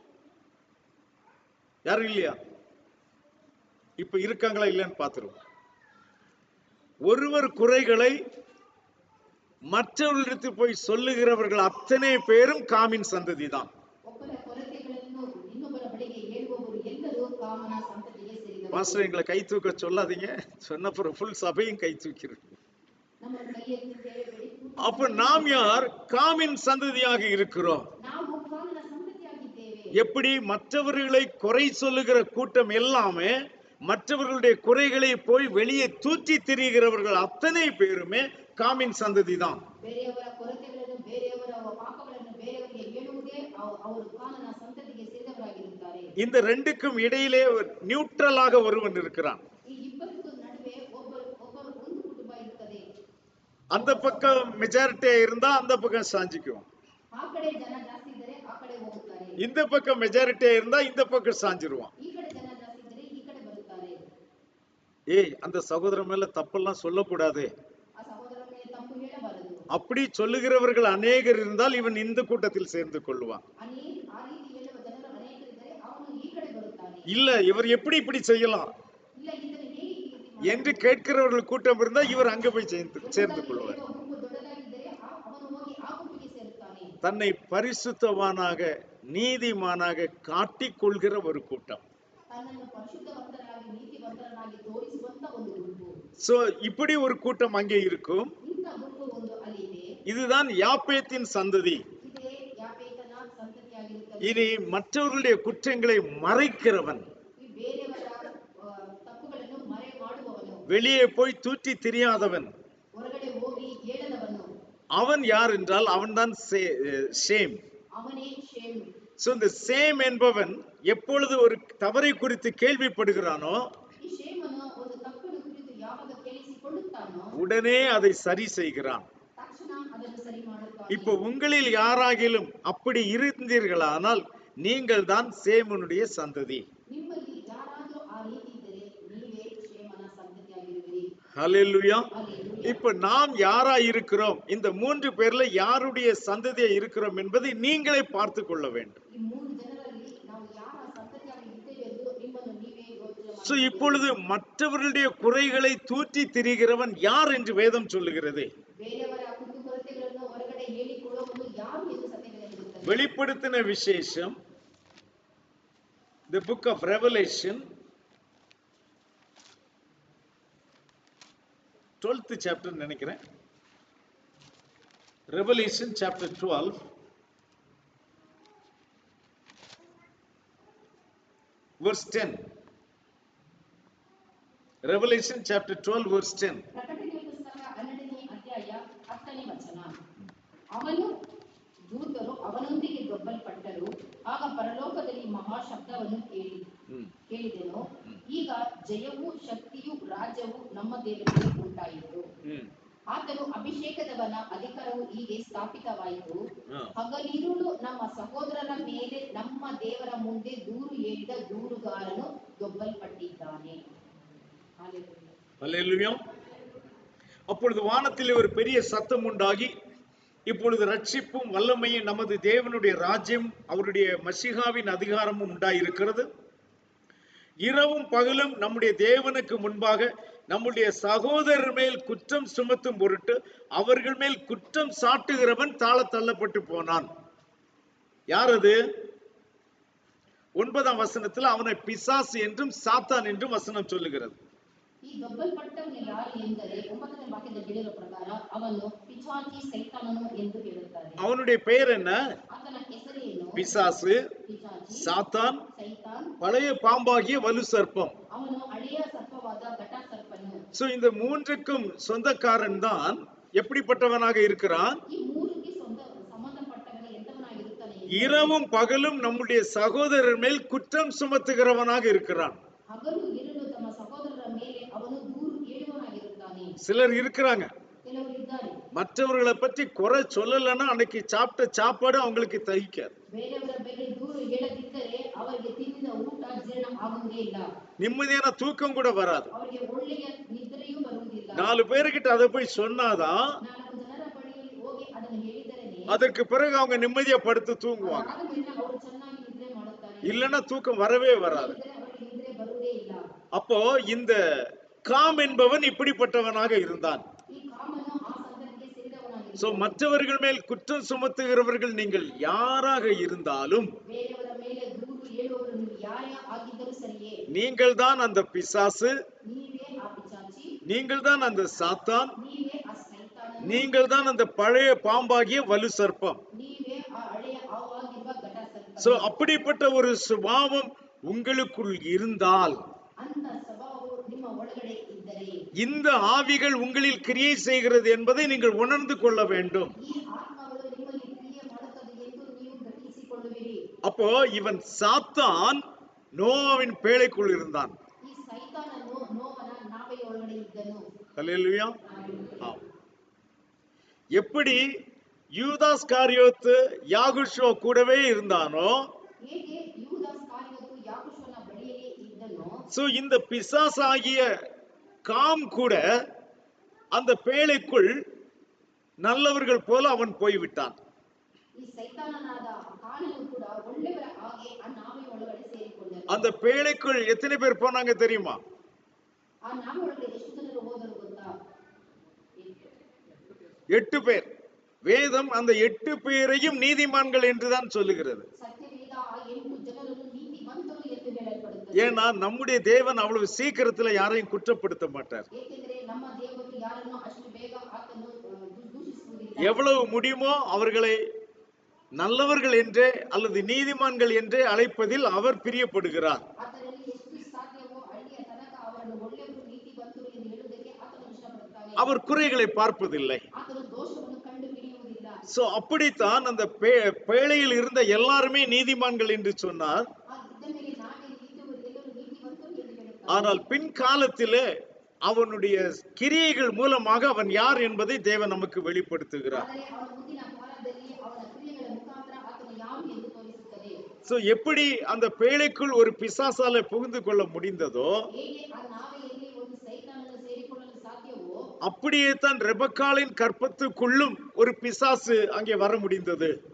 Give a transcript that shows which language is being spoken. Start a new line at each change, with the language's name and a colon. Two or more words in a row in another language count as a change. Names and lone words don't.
Tamil: யாரும் இல்லையா? இப்ப இருக்காங்களா இல்லைன்னு பாத்துருவோம். ஒருவர் குறைகளை மற்றவர்களிடத்தில் போய் சொல்லுகிறவர்கள் அத்தனை பேரும் காமின் சந்ததி தான்.
Kannada: ಒಬ್ಬರ ಕೊರತೆಗಳನ್ನು ಇನ್ನೊಬ್ಬರ ಬಳಿಗೆ ಹೇಳುವವರು ಎಲ್ಲರೂ ಕಾಮನ ಸಂತತಿಗೆ ಸೇರಿದವರು.
Tamil: மாஸ்டர் எங்களை கை தூக்க சொல்லாதீங்க, சொன்ன பிறகு ஃபுல் சபையும் கை தூக்கிறது.
Kannada: ನಮ್ಮ ಕೈಯಲ್ಲಿ ಹೇಳಬೇಡಿ.
Tamil: அப்ப நாம் யார்? காமின் சந்ததியாக இருக்கிறோம்.
Kannada: ನಾವು ಕಾಮನ ಸಂತತಿಯಾಗಿದ್ದೇವೆ.
Tamil: எப்படி மற்றவர்களை குறை சொல்லுகிற கூட்டம் எல்லாமே மற்றவர்களுடைய குறைகளை போய் வெளியே தூற்றி திரிகிறவர்கள் அத்தனை பேருமே காமின் சந்ததி தான்.
Kannada: ಬೇರೆಯವರ ಕೊರತೆಗಳನ್ನು ಬೇರೆಯವರ ಪಾಪಗಳನ್ನು ಬೇರೆಯವರಿಗೆ ಹೇಳುವುದೇ ಅವರು ಕಾಮನ ಸಂತತಿಗೆ ಸೇರಿದವರಾಗಿರುತ್ತಾರೆ.
Tamil: இந்த ரெண்டுக்கும் இடையிலே நியூட்ரலாக ஒருவன் இருக்கிறான்.
Kannada: ಈ ಇಬ್ಬರಿಗೂ ನಡುವೆ ಒಬ್ಬರು ಒಂದು ಕುಟುಂಬ ಇರುತ್ತದೆ.
Tamil: அந்த பக்கம் மெஜாரிட்டியா இருந்தா அந்த பக்கம் சாஞ்சிக்குவோம்.
Kannada: ಆ ಕಡೆ ಜನ ಜಾಸ್ತಿ ಇದ್ದರೆ ಆ ಕಡೆ ಹೋಗುತ್ತಾರೆ.
Tamil: இந்த பக்கம் மெஜாரிட்டியா இருந்தா இந்த பக்கம் சாஞ்சிருவான்.
Kannada: ಈ ಕಡೆ ಜನ ಜಾಸ್ತಿ ಇದ್ದರೆ ಈ ಕಡೆ ಬರುತ್ತಾರೆ.
Tamil: ஏய் அந்த சகோதரன் மேல தப்பெல்லாம் சொல்லக்கூடாது,
Kannada: ಆ ಸಹೋದರನ ಮೇಲೆ ತಪ್ಪು ಹೇಳಬಾರದು.
Tamil: அப்படி சொல்லுகிறவர்கள் அநேகர் இருந்தால் இவன் இந்த கூட்டத்தில் சேர்ந்து கொள்வான்.
Kannada: ಆ ರೀತಿ ಹೇಳುವ ಜನರು ಅನೇಕರಿದ್ದರೆ ಅವನು ಈ ಕಡೆ ಬರುತ್ತಾನೆ.
Tamil: இல்ல இவர் எப்படி இப்படி செய்யலாம்
Kannada: ಇಲ್ಲ ಇದನ್ನು ಹೇಗೆ ಈ ರೀತಿ
Tamil: என்று கேட்கிறவர்கள் கூட்டம் இருந்தால் இவர் அங்க போய் சேர்ந்து கொள்வார்.
Kannada: ಹೇಳುವ ಗುಂಪು ದೊಡ್ಡದಾಗಿದ್ದರೆ ಅವನು ಹೋಗಿ ಆ ಗುಂಪಿಗೆ ಸೇರುತ್ತಾನೆ.
Tamil: தன்னை பரிசுத்தவானாக நீதிமானாக காட்டிக் கொள்கிற ஒரு கூட்டம்.
Kannada: ತನ್ನನ್ನು ಪರಿಶುದ್ಧವಂತನಾಗಿ ನೀತಿವಂತನಾಗಿ ತೋರಿಸುವಂತ ಒಂದು ಗುಂಪು.
Tamil: சோ இப்படி ஒரு கூட்டம் அங்கே இருக்கும்.
Kannada: ಇಂಥ ಗುಂಪು ಒಂದು ಅಲ್ಲಿದೆ.
Tamil: இதுதான் யாப்பேத்தின் சந்ததி.
Kannada: ಇದೇ ಯಾಪೇತನ ಸಂತತಿಯಾಗಿರುತ್ತದೆ.
Tamil: இனி மற்றவர்களுடைய குற்றங்களை மறைக்கிறவன்,
Kannada: ಈ ಬೇರೆಯವರ ತಪ್ಪುಗಳನ್ನು ಮರೆ ಮಾಡುವವನು,
Tamil: வெளியே போய் தூற்றி திரியாதவன்,
Kannada: ಹೊರಗಡೆ ಹೋಗಿ ಹೇಳದವನು,
Tamil: அவன் யார் என்றால் அவன்தான் சேம்.
Kannada: ಅವನೇ ಶೇಮ್.
Tamil: சோ இந்த சேம் என்பவன் எப்பொழுது ஒரு தவறை குறித்து கேள்விப்படுகிறானோ
Kannada: ಈ ಶೇಮನು ಒಂದು ತಪ್ಪನ್ನು ಕುರಿತು ಯಾವಾಗ ಕೇಳಿಸಿಕೊಳ್ಳುತ್ತಾನೋ
Tamil: உடனே அதை சரி செய்கிறான்.
Kannada: ತಕ್ಷಣ ಅದನ್ನು ಸರಿ ಮಾಡುತ್ತಾನೆ.
Tamil: இப்போ உங்களில் யாராகிலும் அப்படி இருந்தீர்களானால் நீங்கள் தான் சேமனுடைய சந்ததி.
Kannada: ನಿಮ್ಮಲ್ಲಿ ಯಾರಾದರೂ ಆ ರೀತಿ ಇದ್ದರೆ ನೀವೇ ಶೇಮನ ಸಂತತಿಯಾಗಿರುವಿರಿ.
Tamil: ஹல்லேலூயா.
Kannada: ಹಲ್ಲೆಲೂಯಾ.
Tamil: இப்ப நாம் யாரா இருக்கிறோம், இந்த 3 பேர்ல யாருடைய சந்ததியா இருக்கிறோம் என்பதை நீங்களே பார்த்து கொள்ள வேண்டும்.
Kannada: ಈ 3 ಜನರಲ್ಲಿ ನಾವು ಯಾರ ಸಂತತಿಯಾಗಿ ಇದ್ದೇವೆ ಎಂದು ನಿಮ್ಮನ್ನು ನೀವೇ ಯೋಚನೆ சோ ಮಾಡಿ.
Tamil: இப்பொழுது மற்றவர்களுடைய குறைகளை தூற்றி திரிகிறவன் யார் என்று வேதம் சொல்லுகிறது.
Kannada: ಬೇರೆಯವರ ಕುಂದುಕೊರತೆಗಳನ್ನು ಹೊರಗಡೆ ಹೇಳಿಕೊಳ್ಳುವವನು ಯಾರು ಎಂದು ಸತ್ಯವೇದವಿರುತ್ತದೆ.
Tamil: வெளிப்படுத்தின விசேஷம்,
English: the book of Revelation 12th chapter நினைக்கிறேன். Revelation chapter 12 verse 10. Revelation chapter 12 verse 10.
Kannada: ಪ್ರಕಟಣೆಯ ಪುಸ್ತಕ 12ನೇ ಅಧ್ಯಾಯ 10ನೇ ವಚನ. ಅವನು ದೂತರು ಅವನೊಂದಿಗೆ ದೊಬ್ಬಲ್ಪಟ್ಟರು. ಆಗ ಪರಲೋಕದಲ್ಲಿ ಮಹಾಶಬ್ದವನ್ನು ಕೇಳಿದೆನು. ಈಗ ಜಯವೂ ಶಕ್ತಿಯೂ ರಾಜ್ಯವೂ ನಮ್ಮ ದೇವರಿಗೆ ಉಂಟಾಯಿತು. ಆತನು ಅಭಿಷೇಕದವನ ಅಧಿಕಾರವು ಹೀಗೆ ಸ್ಥಾಪಿತವಾಯಿತು. ಹಗಲಿರುಳು ನಮ್ಮ ಸಹೋದರರ ಮೇಲೆ ನಮ್ಮ ದೇವರ ಮುಂದೆ ದೂರು ಹೇಳಿದ ದೂರುಗಾರನು ದೊಬ್ಬಲ್ಪಟ್ಟಿದ್ದಾನೆ.
Tamil: ஹல்லேலூயா. அப்பொழுது வானத்தில் ஒரு பெரிய சத்தம் உண்டாகி, இப்பொழுது ரட்சிப்பும் வல்லமையும் நமது தேவனுடைய ராஜ்யம் அவருடைய மசிகாவின் அதிகாரமும் உண்டாயிருக்கிறது. இரவும் பகலும் நம்முடைய தேவனுக்கு முன்பாக நம்முடைய சகோதரர் மேல் குற்றம் சுமத்தும் பொருட்டு அவர்கள் மேல் குற்றம் சாட்டுகிறவன் தாழ தள்ளப்பட்டு போனான். யார் அது? 9ஆம் வசனத்தில் அவனை பிசாசு என்றும் சாத்தான் என்றும் வசனம் சொல்லுகிறது.
Kannada: ಈ ದೊಬ್ಬಲ್ಪಟ್ಟವನು ಯಾರು ಎಂದರೆ 9ನೇ ವಾಕ್ಯದಲ್ಲಿ ಹೇಳಿರುವ ಪ್ರಕಾರ ಅವನು ಪಿಶಾಚಿ ಸೈತಾನನು ಎಂದು ಹೇಳುತ್ತಾರೆ.
Tamil: அவனுடைய பெயர் என்ன?
Kannada: ಆತನ ಹೆಸರೇನು?
Tamil: பிசாசு,
Kannada: ಪಿಶಾಚಿ,
Tamil: சாத்தான்,
Kannada: ಸೈತಾನ್,
Tamil: பழைய பாம்பாகிய வலு சர்ப்பம்.
Kannada: ಅವನು ಹಳೆಯ ಸರ್ಪವಾದ ಘಟ ಸರ್ಪನು.
Tamil: சோ இந்த மூன்றுக்கும் சொந்தக்காரன் தான் எப்படிப்பட்டவனாக இருக்கிறான்?
Kannada: ಈ ಮೂರಿಗೆ ಸಂಬಂಧಪಟ್ಟವನು ಎಂತವನಾಗಿರುತ್ತಾನೆ?
Tamil: இரவும் பகலும் நம்முடைய சகோதரர் மேல் குற்றம் சுமத்துகிறவனாக இருக்கிறான்.
Kannada: ಹಗಲು ಇರುಳು ತಮ್ಮ ಸಹೋದರರ ಮೇಲೆ ಅವನು ದೂರು ಹೇಳುವವನಾಗಿರುತ್ತಾನೆ.
Tamil: சிலர் இருக்கிறாங்க,
Kannada: ಕೆಲವರು ಇದ್ದಾರೆ,
Tamil: மற்றவர்களை பற்றி குறை சொல்லலைன்னா அன்னைக்கு சாப்பிட்ட சாப்பாடு அவங்களுக்கு தகிக்காது.
Kannada: ಬೇರೆಯವರ ಬಗ್ಗೆ ದೂರು ಹೇಳದಿದ್ದರೆ ಅವರಿಗೆ ತಿನ್ನಿದ ಊಟ ಜೀರ್ಣ ಆಗುವುದೇ ಇಲ್ಲ.
Tamil: நிம்மதியான தூக்கம் கூட வராது.
Kannada: ಅವರಿಗೆ ಒಳ್ಳೆಯ ನಿದ್ರೆಯೂ ಬರುವುದಿಲ್ಲ.
Tamil: 4 பேருக்கிட்ட அதை போய் சொன்னாதான்
Kannada: 4 ಜನರ ಬಳಿಯಲ್ಲಿ ಹೋಗಿ ಅದನ್ನು ಹೇಳಿದರೇನೆ
Tamil: அதற்கு பிறகு அவங்க நிம்மதியா படுத்து தூங்குவாங்க.
Kannada: ಆದ ಮೇಲೆ ಅವರು ಚೆನ್ನಾಗಿ ನಿದ್ರೆ ಮಾಡುತ್ತಾರೆ.
Tamil: இல்லைன்னா தூக்கம் வரவே வராது.
Kannada: ಇಲ್ಲದಿದ್ದರೆ ಅವರಿಗೆ ನಿದ್ರೆ ಬರುವುದೇ ಇಲ್ಲ.
Tamil: அப்போ இந்த காம் என்பவன் இப்படிப்பட்டவனாக இருந்தான்.
Kannada: ಈ ಕಾಮನು ಆ ಸಂತತಿಗೆ ಸೇರಿದವನಾಗಿರುತ್ತಾನೆ.
Tamil: சோ மற்றவர்கள் மேல் குற்றம் சுமத்துகிறவர்கள் நீங்கள் யாராக இருந்தாலும்
Kannada: ಬೇರೆಯವರ ಮೇಲೆ ದೂರು ಹೇಳುವವರು ನೀವು ಯಾರೇ ಆಗಿದ್ದರೂ ಸರಿಯೇ,
Tamil: நீங்கள் தான் அந்த பிசாசு,
Kannada: ನೀವೇ ಆ ಪಿಶಾಚಿ,
Tamil: நீங்கள் தான் அந்த சாத்தான்,
Kannada: ನೀವೇ ಆ ಸೈತಾನನು,
Tamil: நீங்கள் தான் அந்த பழைய பாம்பாகிய வலு சர்ப்பம்.
Kannada: ನೀವೇ ಆ ಹಳೆಯ ಹಾವಾಗಿರುವ ಘಟ ಸರ್ಪ.
Tamil: சோ அப்படிப்பட்ட ஒரு சுபாவம் உங்களுக்குள் இருந்தால்,
Kannada: ಅಂತ ಸ್ವಭಾವವು ನಿಮ್ಮ ಒಳಗಡೆ ಇದ್ದರೆ,
Tamil: இந்த ஆவிகள் உங்களில் கிரியை செய்கிறது என்பதை நீங்கள் உணர்ந்து கொள்ள வேண்டும்.
Kannada: ಈ ಆತ್ಮಗಳು ನಿಮ್ಮಲ್ಲಿ ಕ್ರಿಯೆ ಮಾಡುತ್ತದೆ ಎಂದು ನೀವು ಗ್ರಹಿಸಿಕೊಳ್ಳುವಿರಿ.
Tamil: அப்போ இவன் சாத்தான் நோவாவின் பேழைக்குள் இருந்தான்.
Kannada: ಈ ಸೈತಾನನು ನೋವನ ನಾವೆಯ ಒಳಗಡೆ ಇದ್ದನು.
Tamil: ஹல்லேலூயா. எப்படி யூதாஸ் காரியோத்து யாகுஷுவா கூடவே இருந்தானோ,
Kannada: ಹೇಗೆ ಯೂದಾಸ್ ಕಾರಿಯೋತು ಯಾಕೋಬನ ಬಳಿಯೇ ಇದ್ದನೋ,
Tamil: சோ இந்த பிசாசாகிய காம் கூட அந்த பேழைக்குள் நல்லவர்கள் போல அவன் போய்விட்டான்.
Kannada: ಈ ಸೈತಾನನಾದ ಕಾನನು ಕೂಡ ಒಳ್ಳೆಯವರ ಹಾಗೆ ಆ ನಾವೆ ಒಳಗಡೆ ಸೇರಿಕೊಂಡನು.
Tamil: அந்த பேழைக்குள் எத்தனை பேர் போனாங்க தெரியுமா?
Kannada: ಆ ನಾವೆ ಒಳಗಡೆ ಎಷ್ಟು ಜನರು ಹೋದರು ಗೊತ್ತಾ?
Tamil: 8 பேர். வேதம் அந்த 8 பேரையும் நீதிமான்கள் என்றுதான் சொல்லுகிறது.
Kannada: ಸತ್ಯವೇದ ಆ 8 ಜನರನ್ನು ನೀತಿವಂತರು ಎಂದು ಹೇಳಲ್ಪಡುತ್ತದೆ.
Tamil: ஏன்னா நம்முடைய தேவன் அவ்வளவு சீக்கிரத்துல யாரையும் குற்றப்படுத்த மாட்டார்.
Kannada: ಏಕೆಂದರೆ ನಮ್ಮ ದೇವರು ಯಾರನ್ನು ಅಷ್ಟು ಬೇಗ ಆತನು ದೂಷಿಸುವುದಿಲ್ಲ.
Tamil: எவ்வளவு முடியுமோ அவர்களை நல்லவர்கள் என்றே அல்லது நீதிமான்கள் என்றே அழைப்பதில் அவர் பிரியப்படுகிறார்.
Kannada: ಆತನಲ್ಲಿ ಎಷ್ಟು ಸಾಧ್ಯವೋ ಅಲ್ಲಿಯ ತನಕ ಅವರನ್ನು ಒಳ್ಳೆಯವರು ನೀತಿವಂತರು ಎಂದು ಹೇಳುವುದಕ್ಕೆ ಆತನು ಇಷ್ಟಪಡುತ್ತಾನೆ.
Tamil: அவர் குறைகளை பார்ப்பதில்லை.
Kannada: ಆತನು ದೋಷವನ್ನು ಕಂಡುಹಿಡಿಯುವುದಿಲ್ಲ.
Tamil: சோ அப்படித்தான் அந்த பேழையில் இருந்த எல்லாருமே நீதிமான்கள் என்று சொன்னார். ஆனால் பின்காலத்திலே அவனுடைய கிரியைகள் மூலமாக அவன் யார் என்பதை தேவன் நமக்கு வெளிப்படுத்துகிறார். சோ எப்படி அந்த பேழைக்குள் ஒரு பிசாசால புகுந்து கொள்ள முடிந்ததோ அப்படியே தான் ரெபக்காளின் கற்பத்துக்குள்ளும் ஒரு பிசாசு அங்கே வர முடிந்தது.